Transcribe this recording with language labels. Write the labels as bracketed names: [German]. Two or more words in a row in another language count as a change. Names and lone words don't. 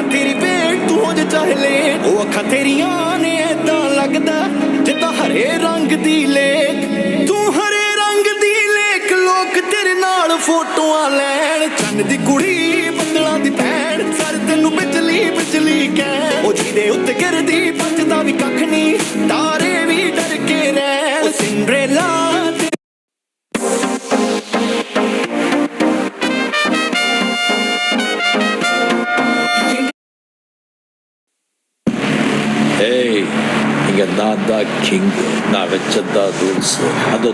[Punjabi] ਤੇਰੀ ਵੇਟ ਤੂੰ ਹੋ ਜਾ ਚਾਹੇ ਲੇਟ ਉਹ ਅੱਖਾਂ ਤੇਰੀਆਂ ਨੇ ਏਦਾਂ ਲੱਗਦਾ ਜਿੱਦਾਂ ਹਰੇ ਰੰਗ ਦੀ ਲੇਕ ਤੂੰ ਹਰੇ ਰੰਗ ਦੀ ਲੇਕ ਲੋਕ ਤੇਰੇ ਨਾਲ ਫੋਟੋਆਂ ਲੈਣ ਚੰਨ ਦੀ ਕੁੜੀ ਬੱਦਲਾਂ ਦੀ ਭੈਣ ਸਰ ਤੈਨੂੰ ਬਿਜਲੀ ਬਿਜਲੀ ਕਹਿ ਉਹ ਜਿਹਦੇ ਉੱਤੇ ਗਿਰਦੀ ਬਚਦਾ ਵੀ ਕੱਖ ਨਹੀਂ ਤਾਰੇ ਵੀ ਡਰ ਕੇ ਰਹਿਣ ਉਹ ਸਿੰਡਰੇਲਾ [Tamil] ஏய் இங்க நான் தான் கிங் நான் வச்சதான் ரூல்ஸ் அந்த